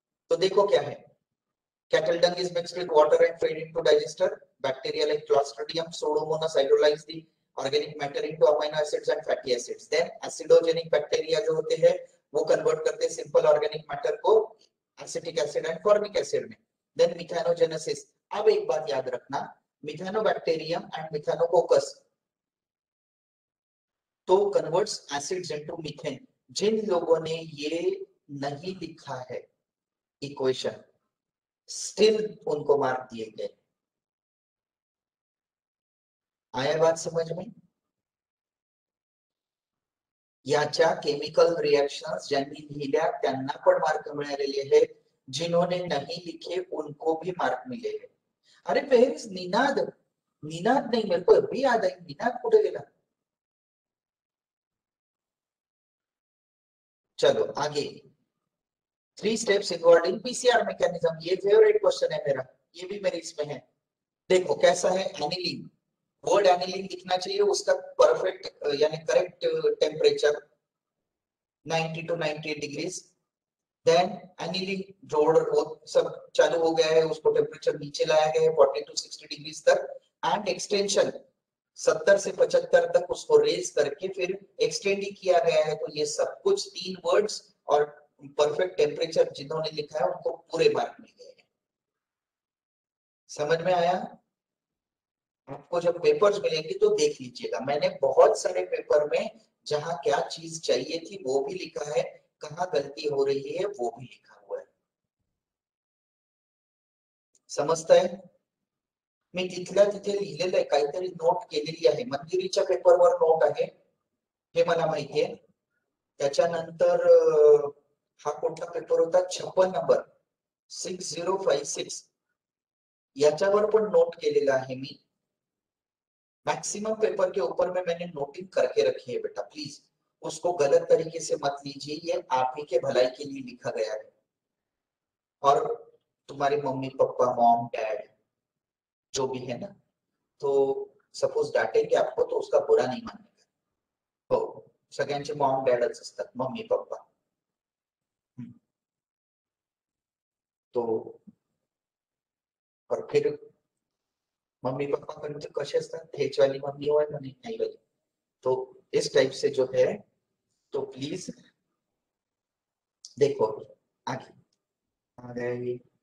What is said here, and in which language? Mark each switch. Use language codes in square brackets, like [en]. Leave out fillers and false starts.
[hi] तो देखो क्या है, [en] cattle dung is mixed with water and fed into digester, bacteria like clostridium pseudomonas hydrolyze the organic matter into amino acids and fatty acids, then acidogenic bacteria [hi] जो होते हैं वो convert करते हैं सिंपल ऑर्गेनिक मैटर को acetic acid and formic acid में। [en] then methanogenesis, [hi] अब एक बात याद रखना, [en] Methanobacterium and methanococcus तो converts acids into methane. [hi] जिन लोगों ने ये नहीं लिखा है इक्वेशन, स्टिल उनको मार्क दिए गए, आया बात समझ में? [mr] याच्या केमिकल रिएक्शंस ज्यांनी लिहिल्या त्यांना पण मार्क मिळालेले आहेत, [hi] जिन्होंने नहीं लिखे उनको भी मार्क मिले हैं. [en] अरे where is Ninad? [hi] निनाद नहीं, मेरे को अभी याद आई, [mr] निनाद कुठे गेला? [hi] चलो आगे. 3 steps involve in PCR mechanism. ये फेवरेट क्वेश्चन है मेरा, ये भी मेरे इसमें है. देखो कैसा है. एनिलीन, वर्ड एनिलीन लिखना चाहिए, उसका परफेक्ट यानी correct temperature 90 to 98 degrees. Then aniline जोड़ वो सब चालू हो गया है, उसको टेम्परेचर नीचे लाया गया है 40 to 60 डिग्रीज तक. एंड एक्सटेंशन 70 से 75 तक उसको रेज करके फिर एक्सटेंड ही किया गया है. तो ये सब कुछ 3 वर्ड्स और परफेक्ट टेम्परेचर जिन्होंने लिखा है उनको पूरे मार्क मिल गए हैं. समझ में आया? आपको जब पेपर्स मिलेंगे तो देख लीजिएगा. मैंने बहुत सारे पेपर में जहां क्या चीज चाहिए थी वो भी लिखा है, कहाँ गलती हो रही है वो भी लिखा हुआ है. [mr] समजताय? मी तिथल्या तिथे लिहिलेलं आहे, काहीतरी नोट केलेली आहे. मंजिरीच्या पेपरवर नोट आहे हे मला माहिती आहे. त्याच्यानंतर हा कोणता पेपर होता, 56 नंबर 6056, याच्यावर पण नोट केलेला आहे मी. [hi] मैक्सिमम पेपर के ऊपर में मैंने नोटिंग करके रखी है बेटा, प्लीज उसको गलत तरीके से मत लीजिए, ये आप ही के भलाई के लिए लिखा गया है. और तुम्हारे मम्मी पापा मॉम डैड जो भी है ना, तो सपोज डांटेंगे आपको तो उसका बुरा नहीं मानने का. [mr] हो, सगळ्यांचे मॉम डॅडच असतात, मम्मी पप्पा. तो और फिर मम्मी पापा पण कसे असतात, हेच वाली मम्मी हो नहीं वाली. [hi] तो इस टाइप से जो है, तो प्लीज देखो आगे.